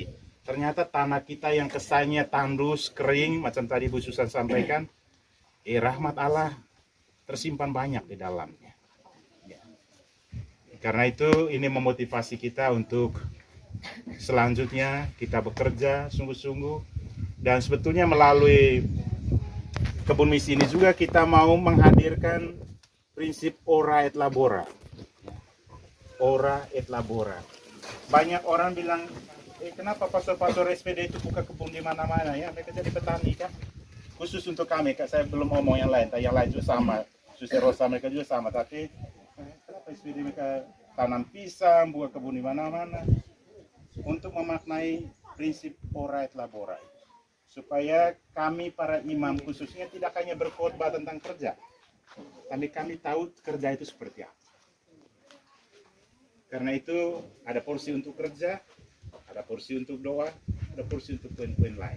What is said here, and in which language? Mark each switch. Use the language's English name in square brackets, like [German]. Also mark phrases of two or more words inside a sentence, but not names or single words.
[Indonesian] Ternyata tanah kita yang kesannya tandus, kering, macam tadi Bu Susan sampaikan, rahmat Allah tersimpan banyak di dalamnya. Ya. Karena itu ini memotivasi kita untuk selanjutnya kita bekerja sungguh-sungguh. Dan sebetulnya melalui kebun misi ini juga kita mau menghadirkan prinsip [Latin] ora et labora. Ora et labora. [Indonesian] Banyak orang bilang, kenapa pastor-pastor SPD itu buka kebun di mana-mana ya? Mereka jadi petani kan? Khusus untuk kami, saya belum ngomong yang lain, yang lain juga sama. Suster Rosa mereka juga sama, tapi kenapa SPD mereka tanam pisang, buka kebun di mana-mana? Untuk memaknai prinsip [Latin] ora et labora. [Indonesian] Supaya kami para imam khususnya tidak hanya berkhotbah tentang kerja, tapi kami tahu kerja itu seperti apa. Karena itu ada porsi untuk kerja, ada porsi untuk doa, ada porsi untuk poin-poin lain.